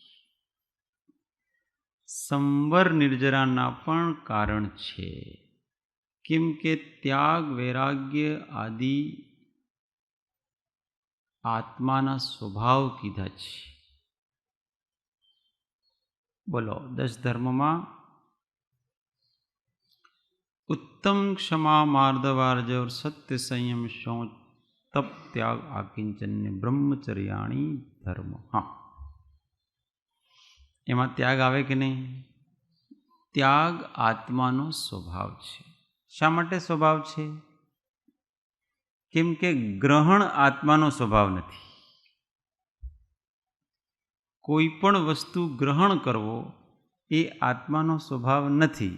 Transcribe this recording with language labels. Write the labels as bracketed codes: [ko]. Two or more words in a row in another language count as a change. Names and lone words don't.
[gu] સંવર નિર્જરાના પણ કારણ છે. કેમ કે ત્યાગ વૈરાગ્ય આદિ આત્માના સ્વભાવ કીધા છે. બોલો, 10 ધર્મમાં [sa] उत्तम क्षमा मार्दवार्जव सत्य संयम शौच तप त्याग आकिंचन्य ब्रह्मचर्याणी धर्म. [gu] હા, એમાં ત્યાગ આવે કે નહીં? ત્યાગ આત્માનો સ્વભાવ છે. શા માટે સ્વભાવ છે? કેમ કે ગ્રહણ આત્માનો સ્વભાવ નથી. કોઈ પણ વસ્તુ ગ્રહણ કરવો એ આત્માનો સ્વભાવ નથી.